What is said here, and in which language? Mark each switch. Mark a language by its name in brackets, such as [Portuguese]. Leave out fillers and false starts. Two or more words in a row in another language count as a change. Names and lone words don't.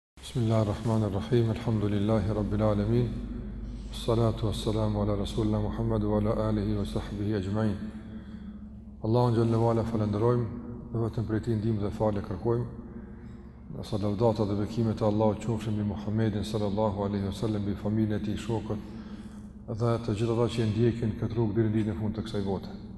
[Arabic] بسم الله الرحمن الرحيم، الحمد لله رب العالمين، الصلاة والسلام على رسولنا محمد وعلى آله وصحبه أجمعين. [Albanian] Allahun [Arabic] جل وعلا [Albanian] falenderojmë dhe vetëm prej tij ndihmë dhe falë kërkojmë. Sa lavdata dhe bekimet e Allahut qofshin mbi Muhammedin [Arabic] صلى الله عليه وسلم, [Albanian] mbi familjen e tij, shokët dhe të gjithë ata që ndjekin këtë rrugë deri në ditën e fundit të kësaj bote.